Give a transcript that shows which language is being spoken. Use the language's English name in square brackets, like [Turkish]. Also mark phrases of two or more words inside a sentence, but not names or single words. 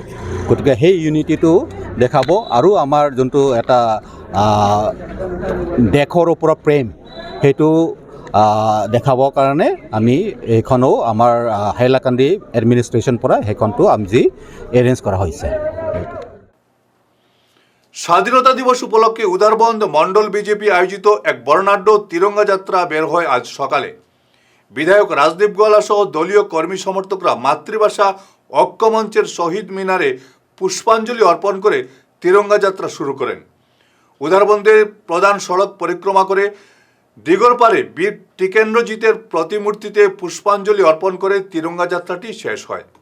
[Assamese] গতিকে সেই ইউনিটিটো দেখাব আৰু আমাৰ যোনটো এটা দেশৰ ওপৰত প্ৰেম সেইটো দেখাবৰ কাৰণে আমি এইখনো আমাৰ হাইলাকান্দি এডমিনিষ্ট্ৰেশ্যন পৰা সেইখনটো আজি এৰেঞ্জ কৰা হৈছে। [Bangla] স্বাধীনতা দিবস উপলক্ষে উদারবন্দ মন্ডল বিজেপি আয়োজিত এক বর্ণাঢ্য তিরঙ্গা যাত্রা বের হয় আজ সকালে। বিধায়ক রাজদীপ গোয়ালা সহ দলীয় কর্মী সমর্থকরা মাতৃভাষা ঐক্যমঞ্চের শহীদ মিনারে পুষ্পাঞ্জলি অর্পণ করে তিরঙ্গা যাত্রা শুরু করেন। উদারবন্দের প্রধান সড়ক পরিক্রমা করে দিগরপাড়ে বীর টিকেন্দ্রজিতের প্রতিমূর্তিতে পুষ্পাঞ্জলি অর্পণ করে তিরঙ্গা যাত্রাটি শেষ হয়।